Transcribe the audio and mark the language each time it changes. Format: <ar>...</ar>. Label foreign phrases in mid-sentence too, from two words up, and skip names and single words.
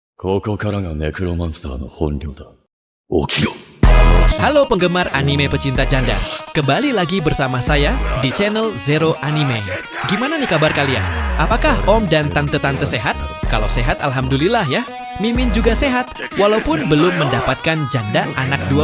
<ja>ここからがネクロマンスターの本領だ。起きろ。</ja> <id>Halo penggemar anime pecinta janda, kembali lagi bersama saya di channel Zero Anime. Gimana nih kabar kalian? Apakah om dan tante-tante sehat? Kalau sehat alhamdulillah ya. Mimin juga sehat, walaupun belum mendapatkan janda anak 12.</id>